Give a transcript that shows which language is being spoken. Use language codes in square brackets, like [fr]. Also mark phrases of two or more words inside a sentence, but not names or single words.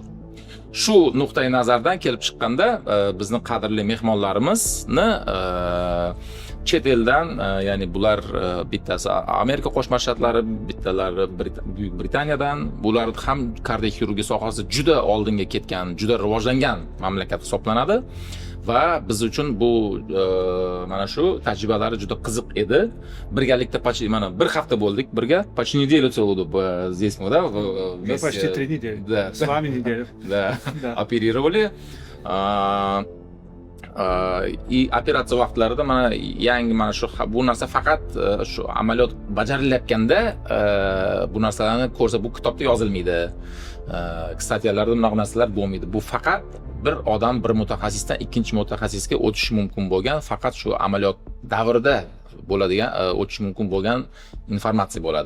[uz] Shu nuqtai nazardan kelib chiqqanda bizning qadrli mehmonlarimizni chet eldan, ya'ni bular bittasi Amerika Qo'shma Shtatlari, bittalari Buyuk Britaniyadan, bular ham kardioxirurgiya sohasida juda oldinga ketgan, juda rivojlangan mamlakat hisoblanadi va biz uchun bu mana shu tajribalari juda qiziq edi. Birgalikda mana bir hafta bo'ldik birga, [ru] почти неделю целую здесь мы, да? Мы почти 3 недели. Да. С вами неделю. Да. Оперировали. [uz] И operatsiya vaqtlarida mana yangi mana shu bu narsa faqat shu amaliyot bajarilayotganda bu narsalarni ko'rsa, bu kitobda yozilmaydi. statiyalarda bunaqa narsalar bo'lmaydi. Bu faqat bir odam bir mutaxassisdan ikkinchi mutaxassisga o'tishi mumkin bo'lgan, faqat shu amaliyot davrida bo'ladigan, o'tishi mumkin bo'lgan informatsiya bo'ladi.